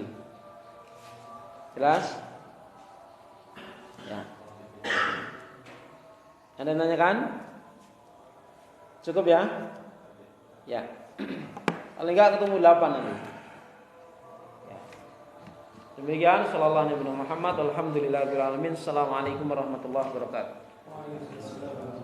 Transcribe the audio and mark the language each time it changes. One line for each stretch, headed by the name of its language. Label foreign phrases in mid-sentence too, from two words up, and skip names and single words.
Indonesian: Jelas? Ya. Anda nanyakan? Cukup ya? Ya. Paling enggak ketemu 8 nanti. Ya. Demikian
Arabic: صلى الله عليه وسلم Muhammad الحمد لله رب العالمين. السلام عليكم ورحمة الله وبركاته.